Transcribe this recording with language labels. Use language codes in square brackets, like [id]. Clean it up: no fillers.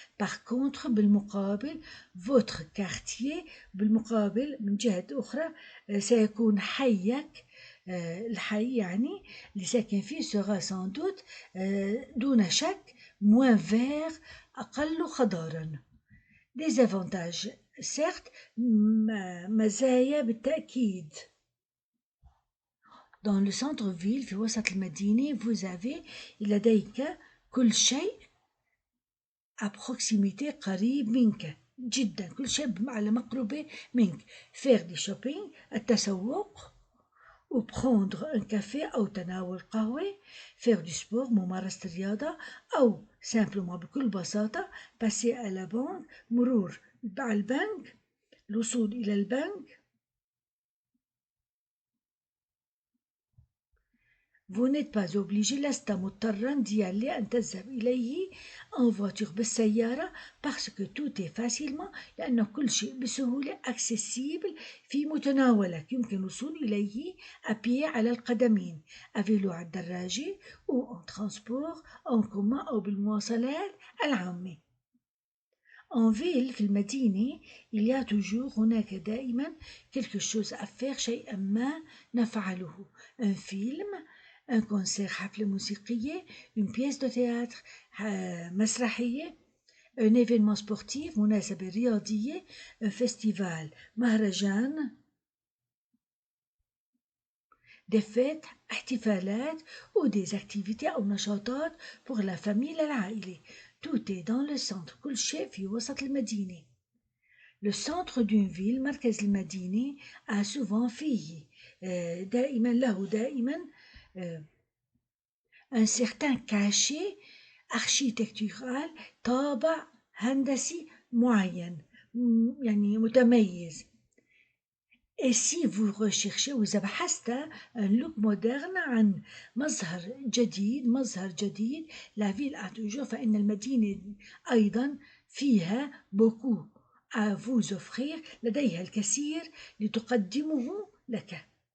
[fr] par contre [ar] بالمقابل [fr] votre quartier [ar] بالمقابل من جهة أخرى سيكون حيك الحي يعني اللي ساكن فيه [fr] sera sans doute [ar] دون شك [fr] moins vert [ar] أقل خضارا. [fr] des avantages certes [ar] مزايا بالتأكيد. [fr] dans le centre-ville [ar] في وسط المدينة [fr] vous avez [ar] لديك كل شيء [fr] à proximité [ar] قريب منك جدا كل شيء على مقربة منك. [fr] faire du shopping [ar] التسوق [fr] ou prendre un café [ar] أو تناول قهوة. [fr] faire du sport [ar] ممارسة الرياضة أو [fr] simplement [ar] بكل بساطة [fr] passer à la banque [ar] مرور على البنك الوصول إلى البنك. [fr] vous n'êtes pas obligé [ar] لست مضطرا [fr] d'y aller [ar] أن تذهب إليه [fr] en voiture [ar] بالسيارة [fr] parce que tout est facilement [ar] لأن كل شيء بسهولة [fr] accessible [ar] في متناولك يمكن الوصول إليه [fr] à pied [ar] على القدمين [fr] à vélo [ar] على الدراجة [fr] ou en transport en commun [ar] أو بالمواصلات العامة. [fr] en ville [ar] في المدينة [fr] il y a toujours [ar] هناك دائما [fr] quelque chose à faire [ar] شيئا ما نفعله. [fr] un film un concert [ar] حفلة موسيقية [fr] une pièce de théâtre [ar] مسرحية [fr] un événement sportif [ar] مناسبة رياضية [fr] un festival [ar] مهرجان [fr] des fêtes [ar] احتفالات [fr] ou des activités [ar] أو نشاطات [fr] pour la famille [ar] للعائلة. [fr] tout est dans le centre [ar] كل شيء في وسط المدينة. [fr] le centre d'une ville [ar] مركز المدينة [fr] a souvent [ar] فيه دائما له دائما [fr] un certain cachet architectural [ar] طابع هندسي معين يعني متميز. [fr] et si vous recherchez [ar] وإذا بحثت [fr] un look moderne [ar] عن مظهر جديد [fr] la ville a toujours [ar] فإن المدينة أيضا فيها [fr] beaucoup à vous offrir [ar] لديها الكثير لتقدمه لك.